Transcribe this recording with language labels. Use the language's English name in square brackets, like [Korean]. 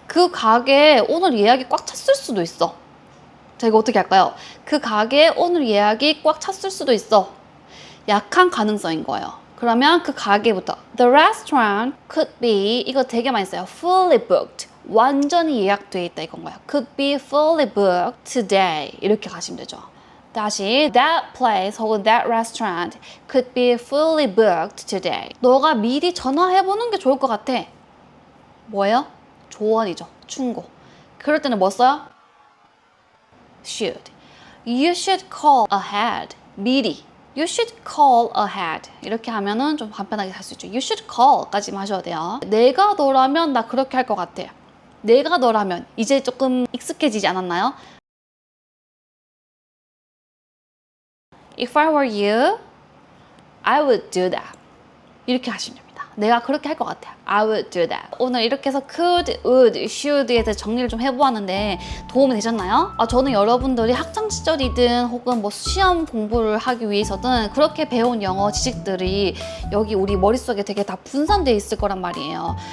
[Korean] 그 가게에 오늘 예약이 꽉 찼을 수도 있어. 자, 이거 어떻게 할까요? 그 가게에 오늘 예약이 꽉 찼을 수도 있어. 약한 가능성인 거예요. 그러면 그 가게부터 [English] The restaurant could be, [Korean] 이거 되게 많이 써요. [English] Fully booked. [Korean] 완전히 예약돼 있다 이건 거야. [English] Could be fully booked today. [Korean] 이렇게 가시면 되죠. 다시 [English] that place [Korean] 혹은 [English] that restaurant could be fully booked today. [Korean] 너가 미리 전화해보는 게 좋을 것 같아. 뭐예요? 조언이죠. 충고. 그럴 때는 뭐 써요? should. [English] You should call ahead. [Korean] 미리. [English] You should call ahead. [Korean] 이렇게 하면은 좀 간편하게 할 수 있죠. [English] You should call [Korean] 까지 하셔야 돼요. 내가 너라면 나 그렇게 할 것 같아. 내가 너라면 이제 조금 익숙해지지 않았나요? [English] If I were you, I would do that. [Korean] 이렇게 하시면 됩니다. 내가 그렇게 할 것 같아. [English] I would do that. [Korean] 오늘 이렇게 해서 could, would, should에 대해서 정리를 좀 해보았는데 도움이 되셨나요? 저는 여러분들이 학창시절이든 혹은 뭐 시험 공부를 하기 위해서든 그렇게 배운 영어 지식들이 여기 우리 머릿속에 되게 다 분산되어 있을 거란 말이에요.